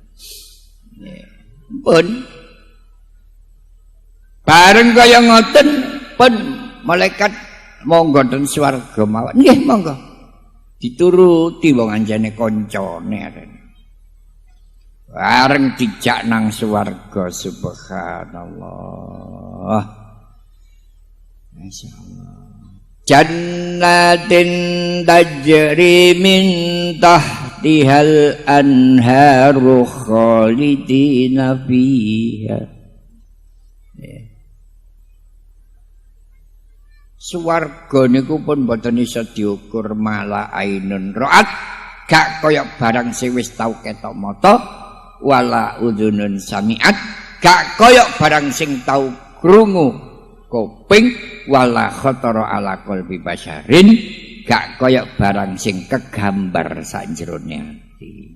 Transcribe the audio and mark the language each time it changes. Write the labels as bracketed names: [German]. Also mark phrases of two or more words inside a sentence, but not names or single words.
[Javanese] Pun bareng kaya ngoten pun malaikat monggo ten swarga mawon. Nggih monggo. Dituruti wong anjane kancane arep. Bareng dijak nang swarga subhanallah. Masyaallah. [Arabic] Jannatin tajri min tahtihal anharu khalidina fiha. [Javanese] Swarga niku pun boten iso diukur [Arabic] mala ainun ra'at, [Javanese] gak kaya barang sing wis tau ketok mata, [Arabic] wala udhunun sami'at, [Javanese] gak kaya barang sing tau krungu kuping, [Arabic] wala khatara ala qalbi basyarin, [Javanese] gak kaya barang sing kegambar sanjerone ati.